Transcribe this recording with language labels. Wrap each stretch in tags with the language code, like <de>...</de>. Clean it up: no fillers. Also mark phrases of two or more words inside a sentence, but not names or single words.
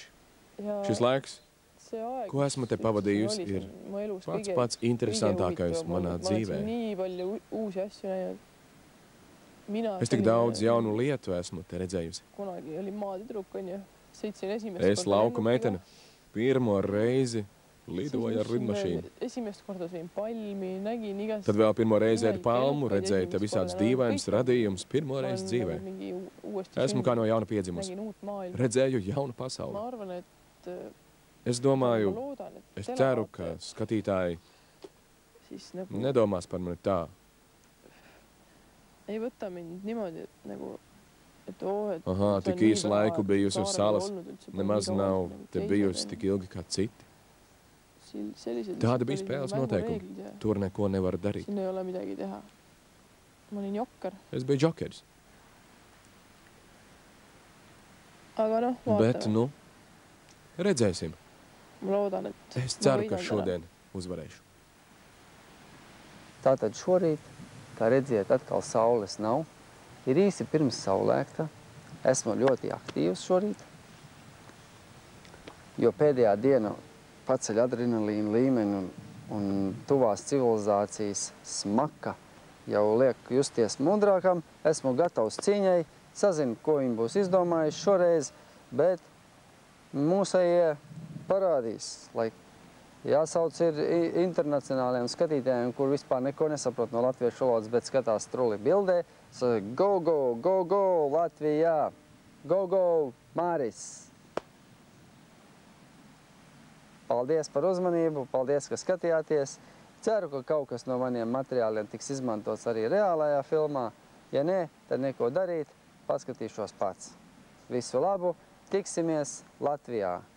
<lv>Šis laiks, ko esmu te pavadījusi, ir pats interesantākais manā dzīvē. Es tik daudz jaunu lietu esmu te redzējusi. Es lauku meitene pirmo reizi lidoja ar lidmašīnu.</lv> <et>Esimest korda sõin palmi, nägin igast...</et> <lv>Tad vēl pirmo reizi ēdu palmu, redzēju te visādas dīvainas radījumus, pirmo reizi dzīvē. Esmu kā no jauna piedzimusi. Redzēju jaunu pasauli.</lv> <et>Ma arvan, et...</et> <lv>Es domāju, es ceru, ka skatītāji nedomās par mani tā.</lv> <et>Ei võta mind niimoodi, nagu...</et> <lv>Aha, tik īsu laiku bijusi uz salas, nemaz nav te bijusi tik ilgi kā citi. Tāda bija spēles noteikumi. Tur neko nevar darīt.</lv> <et>Siin ei ole midagi teha. Ma olin jokker.</et> <lv>Es biju džokeris.</lv> <et>Aga noh, vaatame.</et> <lv>Bet, nu, redzēsim.</lv> <et>Ma loodan, et...</et> <lv>Es ceru, ka šodien uzvarēšu. Tātad šorīt, kā redziet, atkal saules nav. Ir īsi pirms saulēkta. Esmu ļoti aktīvs šorīt, jo pēdējā diena paceļ adrenalīnu līmeni un tuvās civilizācijas smaka jau liek justies mudrākam. Esmu gatavs cīņai, sazinu, ko viņi būs izdomājuši šoreiz, bet mūsējie parādīs, lai jāsauc ir internacionāliem skatītājiem, kur vispār neko nesaprot no latviešu valodas, bet skatās truli bildē.</lv> <en>Go, go, go, go, Latvijā! Go, go, Māris!</en> <lv>Paldies par uzmanību, paldies, ka skatījāties. Ceru, ka kaut kas no maniem materiāliem tiks izmantots arī reālajā filmā. Ja nē, tad neko darīt, paskatīšos pats. Visu labu, tiksimies Latvijā!</lv>